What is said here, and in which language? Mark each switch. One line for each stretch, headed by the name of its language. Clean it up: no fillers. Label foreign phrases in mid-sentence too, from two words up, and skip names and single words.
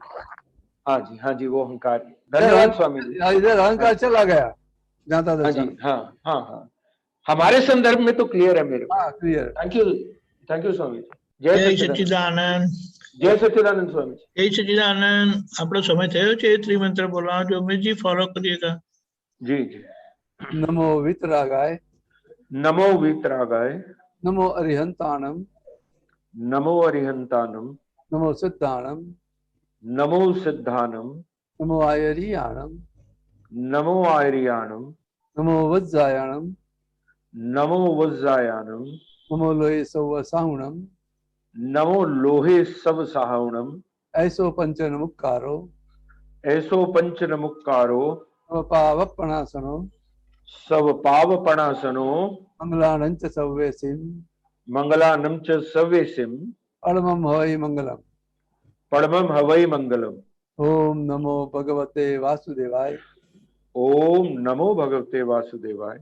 Hindi: हाँ जी वो अहंकार। धन्यवाद स्वामी जी। इधर अहंकार चला गया ज्ञाता हाँ जी, हाँ हमारे संदर्भ में तो क्लियर है मेरे को। क्लियर।
English: thank you
Hindi: स्वामी जी। जय सच्चिदानंद। जय सच्चिदानंद स्वामी जी। जय सच्चिदानंद।
Gujarati: આપણો સમય થયો છે, ત્રિમંત્ર બોલવાનો જો ઉમેશજી ફોલો કરીએगा।
Hindi: जी जी।
Prakrit languages: नमो वितरागाय, नमो वितरागाय, नमो अरिहंताणम, नमो अरिहंताणम, नमो सिद्धाणम, नमो सिद्धानम, नमो आयरियाणम, नमो आयरियाणम, नमो वज्जायाणम, नमो वज्जायाणम, नमो लोहे सव साहुणम, नमो लोहे सब साहुणम, ऐसो पंच नमुक्कारो, ऐसो पंच नमुक्कारो, सब पावपणासनो, सब पावपणासनो, मंगलानं च सव्यसिम, मंगलानं च सव्यसिम, परमं हवै मंगलम, परमं हवै मंगलम।
Sanskrit: ओम नमो भगवते वासुदेवाय, ओम नमो भगवते वासुदेवाय,